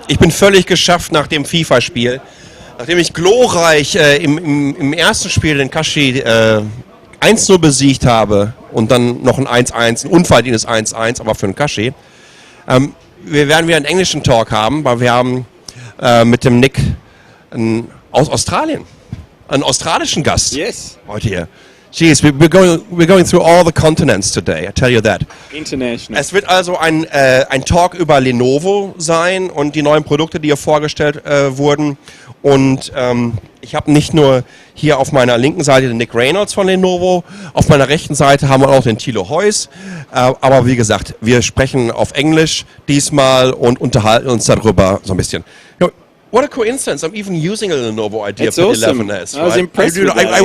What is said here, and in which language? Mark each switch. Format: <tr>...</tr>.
<de>Ich bin völlig geschafft nach dem FIFA-Spiel. Nachdem ich glorreich im ersten Spiel den Kashi 1-0 besiegt habe und dann noch ein 1-1, ein unverdientes 1-1, aber für den Kashi. Wir werden wieder einen englischen Talk haben, weil wir haben mit dem Nick aus Australien einen australischen Gast heute hier.</de> <en>Jeez, we're going through all the continents today, I tell you that. International.</en> <de>Es wird also ein Talk über Lenovo sein und die neuen Produkte, die hier vorgestellt wurden. Und ich habe nicht nur hier auf meiner linken Seite den Nick Reynolds von Lenovo, auf meiner rechten Seite haben wir auch den Thilo Huys. Aber wie gesagt, wir sprechen auf Englisch diesmal und unterhalten uns darüber so ein bisschen.</de> <en>You know, what a coincidence! I'm even using a Lenovo idea It's for awesome. 11S. I was impressed with that,</en>